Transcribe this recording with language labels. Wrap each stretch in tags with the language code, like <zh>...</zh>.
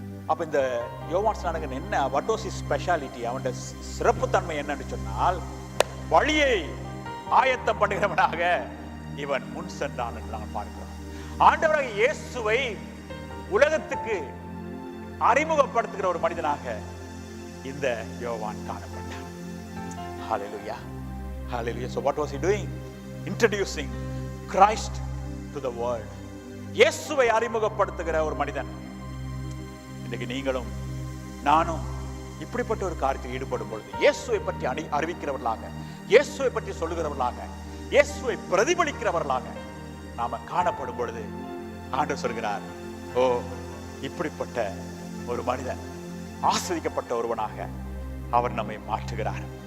<ta>அப்ப இந்த யோவான் ஸ்நானகன் என்ன, வாட் வாஸ் ஹிஸ் ஸ்பெஷாலிட்டி, அவனுடைய சிறப்பு தன்மை என்னன்னு சொன்னால், வழியை ஆயத்தம் பண்ணுகிறவனாக இவன் முன் சென்றான் என்று நாங்கள் பார்க்கிறோம். ஆண்டவராகிய இயேசுவை உலகத்துக்கு அறிமுகப்படுத்துகிற ஒரு மனிதனாக இந்த யோவான் காணப்பட்டான். ஹல்லேலூயா, ஹல்லேலூயா.</ta> <en>So what was he doing? Introducing Christ to the world.</en> <ta>இயேசுவை அறிமுகப்படுத்துகிற ஒரு மனிதன். இன்னைக்கு நீங்களும் நானும் இப்படிப்பட்ட ஒரு காரியத்தில் ஈடுபடும் பொழுது இயேசுவை பற்றி அறிவிக்கிறவர்களாக, இயேசுவை பற்றி சொல்லுகிறவர்களாக, இயேசுவை பிரதிபலிக்கிறவர்களாக நாம காணப்படும் பொழுது ஆண்டவர் சொல்கிறார், ஓ இப்படிப்பட்ட ஒரு மனிதன் ஆசீர்வதிக்கப்பட்ட ஒருவனாக அவர் நம்மை மாற்றுகிறார்.</ta>